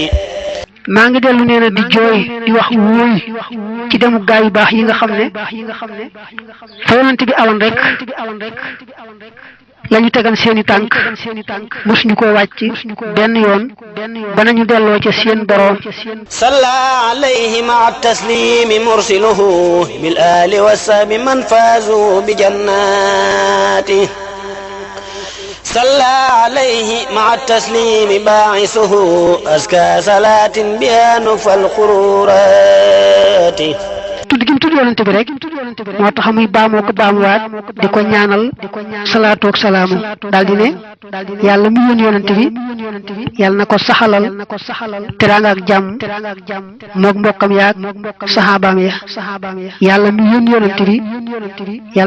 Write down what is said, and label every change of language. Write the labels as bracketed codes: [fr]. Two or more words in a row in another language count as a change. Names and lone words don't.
[wo] maa ngi dellu nee na di jooy di wax wóoy ci demu gaa yu baax yi nga xam ne fa yonent bi awoon rek la ñu tegan seeni tànk mosuñu ko wàcc benn yoon ba nañu delloo ca seen boroom [ar] صلى عليه مع التسليم مرسله بالآل والصحب من فاز بالجنات صلى عليه مع التسليم باعثه أزكى صلاة بها نفى القرورات tudd gi mu tudd yonante bi rek moo tax muy baamoo ko baamuwaat di ko ñaanal salaatu ak salaamu daal di ne yàlla mu yónni yonante bi yàlla na ko saxalal teraanga ak jàmm moog mbokkam yaag saxaabaam ya yàlla mu yónni yonante bi yàlla